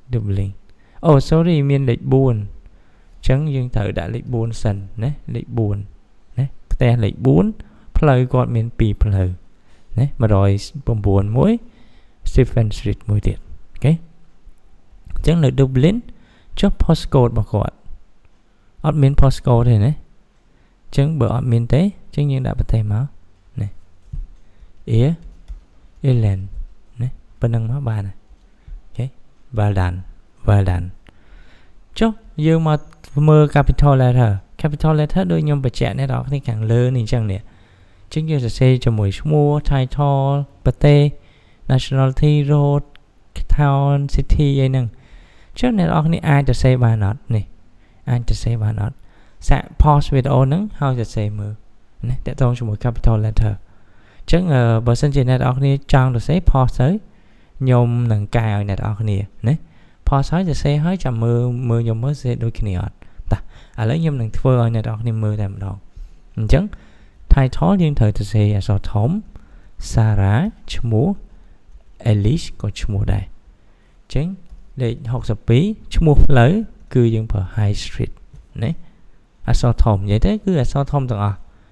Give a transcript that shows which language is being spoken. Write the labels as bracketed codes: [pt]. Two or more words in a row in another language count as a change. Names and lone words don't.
[km] Dublin sorry មានលេខ4អញ្ចឹងយើងត្រូវដាក់លេខ4សិនណាលេខ4ណាផ្ទះលេខ4ផ្លូវគាត់មាន2ផ្លូវណា109មួយ Stephen Street មួយទៀតអូខេអញ្ចឹងនៅ Dublin ចុះ postcode របស់គាត់អត់មាន postcode ទេណាអញ្ចឹងបើអត់មានទេអញ្ចឹងយើងដាក់ប្រទេសមកណា Ireland ណាប៉ុណ្ណឹងមកបានអូខេ [en] well done [km] ចុះយើងមកមើល [en] capital letter [km] ដូចខ្ញុំបញ្ជាក់អ្នកនរគ្នាខាងលើនេះអញ្ចឹងនេះអញ្ចឹងយើងសរសេរជាមួយឈ្មោះ title ប្រទេស [en] nationality road town [km] city អីហ្នឹងអញ្ចឹងអ្នកនរគ្នាអាចសរសេរបានអត់នេះអាចសរសេរបានអត់សាក [en] pause video [km] ហ្នឹងហើយសរសេរមើលណាតើ តោងជាមួយ [en] capital letter [km] អញ្ចឹងបើសិនជាអ្នកនរគ្នាចង់សរសេរ pause ទៅខ្ញុំនឹងកែឲ្យអ្នកនរគ្នាណា pause ហើយសរសេរហើយចាំមើលខ្ញុំមើលសរសេរដូចគ្នាអត់តោះឥឡូវខ្ញុំនឹងធ្វើឲ្យអ្នកនរគ្នាមើលតែម្ដងអញ្ចឹង title យើងត្រូវសរសេរអក្សរធំ Sarah ឈ្មោះ Alice ក៏ឈ្មោះដែរអញ្ចឹងលេខ62ឈ្មោះផ្លូវគឺយើងប្រើ High Street ណាអក្សរធំនិយាយទៅគឺអក្សរធំទាំងអស់